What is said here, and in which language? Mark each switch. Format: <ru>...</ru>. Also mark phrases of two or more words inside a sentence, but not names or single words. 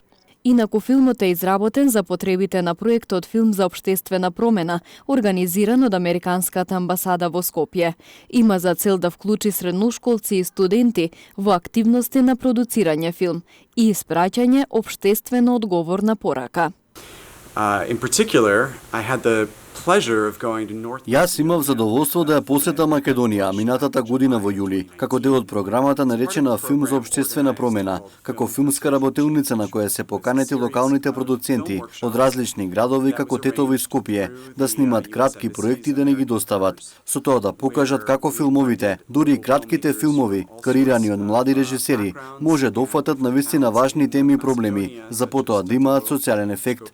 <mk>Инаку филмот е изработен за потребите на проектот Филм за општествена промена, организиран од Американската амбасада во Скопје. Има за цел да вклучи средношколци и студенти во активности на продуцирање филм и испраќање општествено одговорна порака.</mk> <en>In particular, I had the</en> <mk>Јас имав задоволство да ја посета Македонија минатата година во јули, како дел од програмата наречена Филм за општествена промена, како филмска работилница на која се поканети локалните продуценти од различни градови како Тетово и Скопје да снимат кратки проекти да не ги достават, со тоа да покажат како филмовите, дури и кратките филмови, креирани од млади режисери, може да опфатат навистина важни теми и проблеми, за потоа да имаат социјален ефект.</mk>